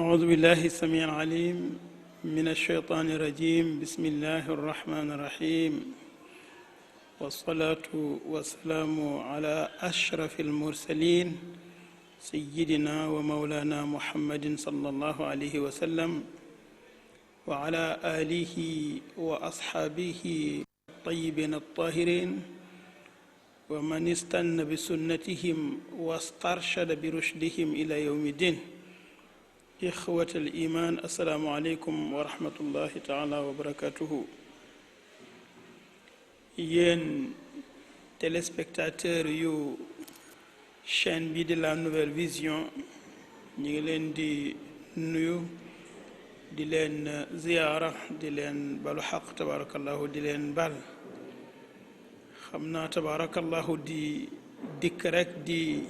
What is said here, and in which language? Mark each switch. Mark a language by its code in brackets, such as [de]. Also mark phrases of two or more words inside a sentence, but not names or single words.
[ar] بالله السميع العليم من الشيطان الرجيم بسم الله الرحمن الرحيم والصلاة والسلام على أشرف المرسلين سيدنا ومولانا محمد صلى الله عليه وسلم وعلى آله وأصحابه الطيبين الطاهرين ومن استنى بسنتهم واسترشد برشدهم إلى يوم الدين. إخوة الإيمان السلام عليكم ورحمة الله تعالى وبركاته. [wo] yéen téléspectateurs yu chaîne bi de la Nouvelle Vision ñu ngi leen di nuyu di leen ziyaara di leen balu xaq tabarakallahu di leen bal xam naa tabarakallahu di dikk rek di